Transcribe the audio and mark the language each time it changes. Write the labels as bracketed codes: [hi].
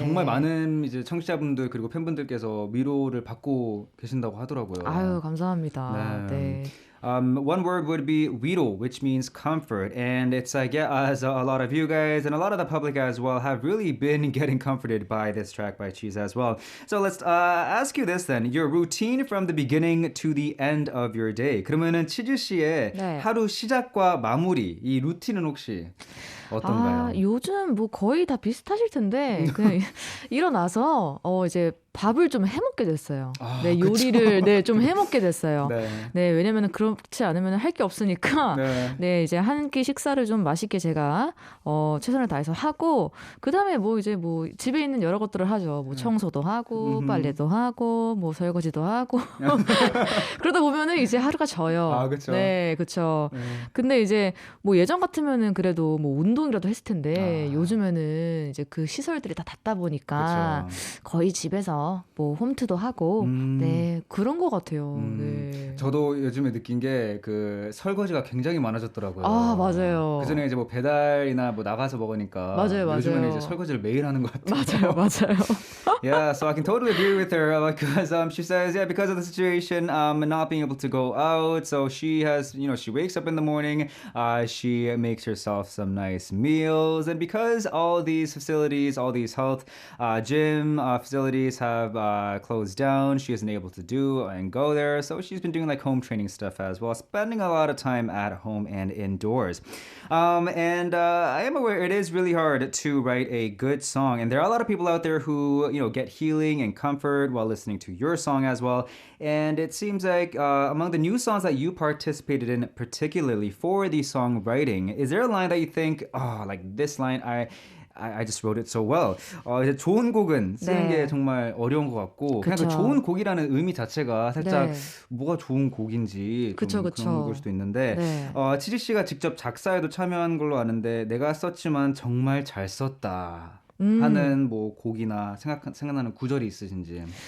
[ko] 정말 많은 이제 청취자분들 그리고 팬분들께서 위로를 받고 계신다고 하더라고요. 아유, 감사합니다. 네. [en] One word would be 위로, which means comfort. And it's like, as a lot of you guys and a lot of the public as well have really been getting comforted by this track by CHEEZE as well. So let's ask you this then. Your routine from the beginning to the end of your day. [ko] 그러면은 치즈 씨의 네. 하루 시작과 마무리, 이 루틴은 혹시 어떤가요? 요즘 뭐 거의 다 비슷하실 텐데 그냥 일어나서 이제 밥을 좀 해먹게 됐어요. 네, 요리를 네, 좀 해먹게 됐어요. 네. 네, 왜냐면은 그렇지 않으면 할 게 없으니까 네, 이제 한 끼 식사를 좀 맛있게 제가 최선을 다해서 하고 그다음에 뭐 이제 뭐 집에 있는 여러 것들을 하죠. 뭐 청소도 하고 빨래도 하고 뭐 설거지도 하고 그러다 보면은 이제 하루가 져요. 그렇죠. 네, 그렇죠. 근데 이제 뭐 예전 같으면은 그래도 뭐 운동이라도 했을 텐데 요즘에는 이제 그 시설들이 다 닫다 보니까 거의 집에서 뭐 홈트도 하고 네, 그런 것 같아요. 네. 저도 요즘에 느낀 게 그 설거지가 굉장히 많아졌더라고요. 맞아요. 그전에 이제 뭐 배달이나 뭐 나가서 먹으니까 맞아요. 요즘에는 이제 설거지를 매일 하는 것 같아요. 맞아요. [en] Yeah, so I can totally agree with her because she says, yeah, because of the situation, not being able to go out, so she has, she wakes up in the morning, she makes herself some nice meals, and because all these facilities, all these health gym facilities have have closed down. She isn't able to do and go there. So she's been doing like home training stuff as well, spending a lot of time at home and indoors. And I am aware it is really hard to write a good song. And there are a lot of people out there who, get healing and comfort while listening to your song as well. And it seems like among the new songs that you participated in, particularly for the songwriting, is there a line that you think, oh, like this line, I just wrote it so well. [ko] 이제 좋은 곡은 쓰는 게 정말 어려운 것 같고 그냥 그 좋은 곡이라는 의미 자체가 살짝 뭐가 좋은 곡인지 좀 그런 걸 수도 있는데 치즈 씨가 직접 작사에도 참여한 걸로 아는데 내가 썼지만 정말 잘 썼다 하는 뭐 곡이나 생각나는 구절이 있으신지.